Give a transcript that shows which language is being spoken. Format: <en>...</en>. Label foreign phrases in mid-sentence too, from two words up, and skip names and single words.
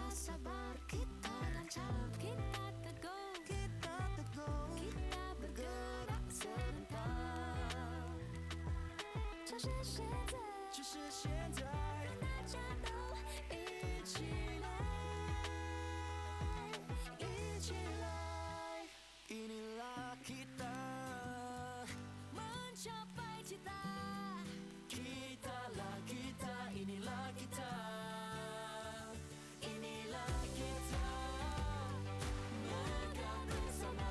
<ms>sabar, kita lancar, kita teguh, kita bergerak serentak.</ms> <zh>就是现在，大家都一起来，一起来。</zh> <ms>Inilah kita mencapai cita. Kitalah kita, inilah kita. Inilah kita megah bersama.</ms>